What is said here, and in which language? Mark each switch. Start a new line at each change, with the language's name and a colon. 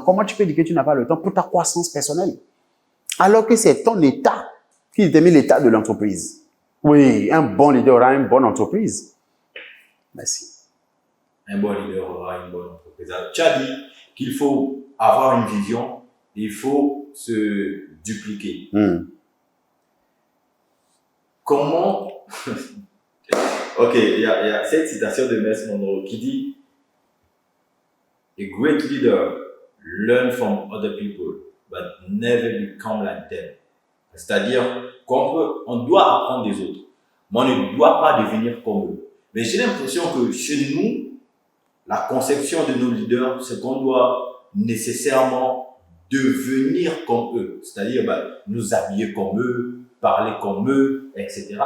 French: Comment tu peux dire que tu n'as pas le temps pour ta croissance personnelle? Alors que c'est ton état qui détermine l'état de l'entreprise. Oui, un bon leader aura une bonne entreprise. Merci. Un bon leader aura une bonne entreprise. Tu as dit qu'il faut avoir une vision, il faut se dupliquer. Comment... Ok, il y a cette citation de Miles Monroe qui dit
English: A great leader learn from other people, but never become like them.
French: C'est-à-dire qu'on doit apprendre des autres, mais on ne doit pas devenir comme eux. Mais j'ai l'impression que chez nous, la conception de nos leaders, c'est qu'on doit nécessairement devenir comme eux. C'est-à-dire nous habiller comme eux, parler comme eux, etc.